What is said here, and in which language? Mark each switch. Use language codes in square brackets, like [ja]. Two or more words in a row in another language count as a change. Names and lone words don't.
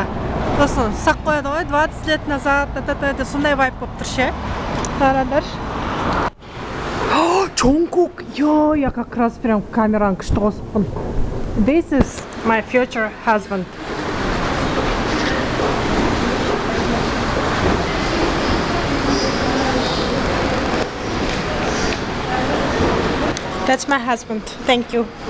[kk] Сосын сақ қояды ғой, 20 [ru] лет назад, [kk] сондай вайп болып тұр ше. Қарандар. Чонгук! [ru] Я как раз прям [kk] камераның күшті қосыппын. [en] This is my future husband. That's my husband. Thank you.